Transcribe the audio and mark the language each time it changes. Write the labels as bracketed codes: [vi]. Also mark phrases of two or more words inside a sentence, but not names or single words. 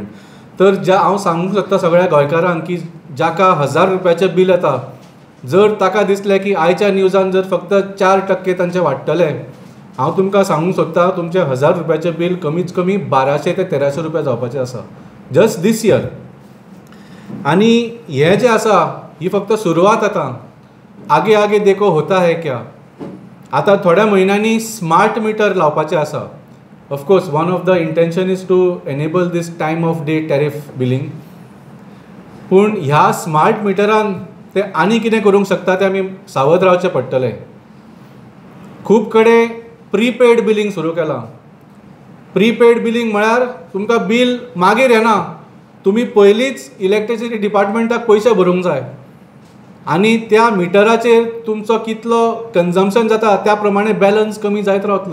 [kok] तर हांव सांगूंक सोदता सगळ्या गोंयकारांक की जाका 1000 रुपयाचें बिल येता, जर ताका दिसलें की आयच्या न्यूजान जर फक्त 4% तांचें वाडटलें, हांव तुमकां सांगूंक सोदता तुमचें 1000 रुपयाचें बिल कमीत कमी 1200 ते 1300 रुपया जावपाचें आसा [en] just this year. [kok] आनी हें जें आसा ही फक्त सुरवात. [hi] आगे आगे देखो होता है क्या. [kok] आतां थोड्या म्हयन्यांनी स्मार्ट मिटर लावपाचें आसा. [en] of course one of the intention is to enable this time of day tariff billing. [kok] पूण ह्या स्मार्ट मिटरान ते आनी कितें करूंक शकता तें आमी सावध रावचें पडटलें. खूब कडेन [en] prepaid billing [kok] सुरू केलां. [en] prepaid billing [kok] म्हळ्यार तुमकां बील मागीर येना, तुमी पयलींच इलेक्ट्रिसिटी डिपार्टमेंटाक पयशे भरूंक जाय आनी त्या मिटराचेर तुमचो कितलो कन्जम्पशन जाता त्या प्रमाणे बॅलन्स कमी जायत रावतलो.